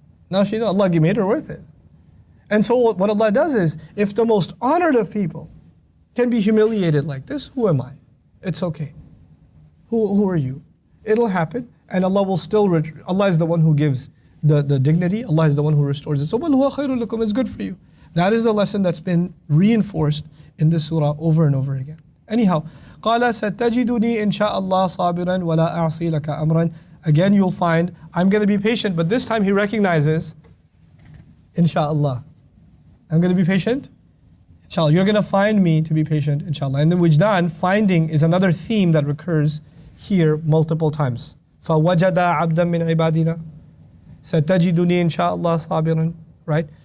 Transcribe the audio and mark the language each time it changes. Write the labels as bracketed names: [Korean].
[English] Now she knows Allah made her worth it. And so what Allah does is, if the most honored of people can be humiliated like this, who am I? It's okay. Who are you? It'll happen, and Allah will still, Allah is the one who gives the dignity, Allah is the one who restores it. So, [Arabic] وَالْهُوَ خَيْرٌ لَكُمْ [English] is good for you. That is the lesson that's been reinforced in this surah over and over again. Anyhow, [Arabic] قَالَ سَتَجِدُنِي إِنْ شَاءَ اللَّهِ صَابِرًا وَلَا أَعْصِي لَكَ أَمْرًا. [English] Again, you'll find, I'm going to be patient, but this time he recognizes, insha'Allah. I'm going to be patient, inshallah. You're going to find me to be patient, inshallah. And the wijdan, finding, is another theme that recurs here multiple times. [Arabic] فَوَجَدَ عَبْدًا مِّنْ عِبَادِنَا سَتَجِدُنِي إِنشَاءَ اللَّهِ صَابِرًا. [English] Right?